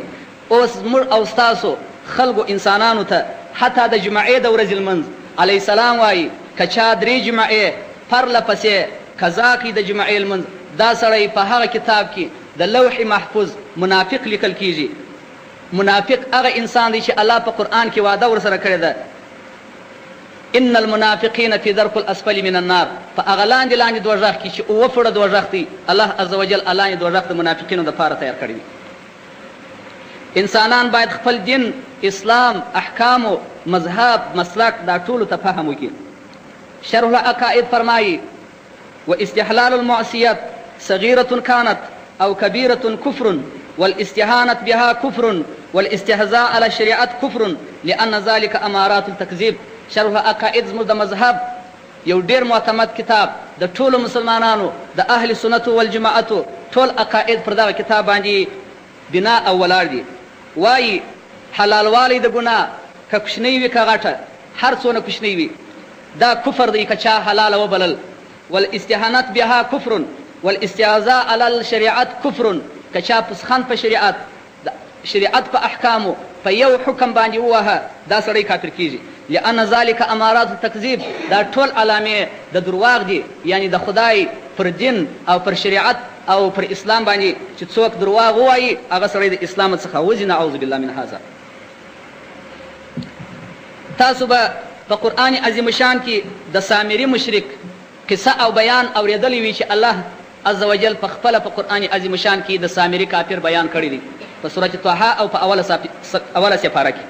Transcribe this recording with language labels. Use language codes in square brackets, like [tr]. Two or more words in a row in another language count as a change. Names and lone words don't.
[ps] اوس موږ او ستاسو خلکو انسانانو ته حتی د جمعې د ورځې لمونځ [ar] علیه السلام [ps] وایي که چا 3 جمعې پرله پسې قضا کوي د جمعې لمونځ، دا سړی په هغه کتاب کې د لوح محفوظ منافق لیکل کېږي. منافق هغه انسان دی چې الله په قرآن کې وعده ورسره کړې ده، [ar] ان المنافقین فی درک الاسفل من النار، [ps] په هغه لاندې لاندې دوزخ کې چې 7 فوټه دوزخ دی، الله [ar] عز وجل [ps] لاندې دوزخ د منافقینو دپاره تیار کړی دی. انسانان باید خپل دین، اسلام، احکام و مذهب، مسلک دا ټولو ته فهم وکړي. [ar] شرح العقائد فرمایي واستحلال المعصیت صغیرة كانت او کبیرة کفر والاستهانة بها كفر والاستهزاء على الشريعة كفر لأن ذلك أمارات التكذيب. [ps] شرح عقائد زموږ د مذهب یو ډېر معتمد کتاب، د ټولو مسلمانانو د اهل سنتو والجماعتو ټول عقاید پر دغه کتاب باندې بنا او ولاړ دي. وایي حلالوالی د ګناه که کوچنی وي که غټه، هر څونه کوچنی وي دا کفر دی که چا حلاله وبلل. [ar] والاستهانة بها كفر والاستهزاء على الشريعة كفر، [ps] که چا پسخند په شریعت په احکامو په یو حکم باندې ووهه، دا سړی کافر کېږي. [ar] لأن ذلك امارات التکذیب، [ps] دا ټول علامې د درواغ دي، یعنی د خدای پر دین او پر شریعت او پر اسلام باندې چې څوک درواغ ووایي هغه سړی د اسلام څخه وځي. [ar] نعوذ بالله من هذا. [ps] تاسو به په قرآن عظیم شان کې د سامري مشرک قصه او بیان اورېدلی وي چې الله [ar] عز وجل [ps] په خپله په قرآن عظیم شان کې د سامري کافر بیان کړی دی په سورة طه او په اوله سپاره کې.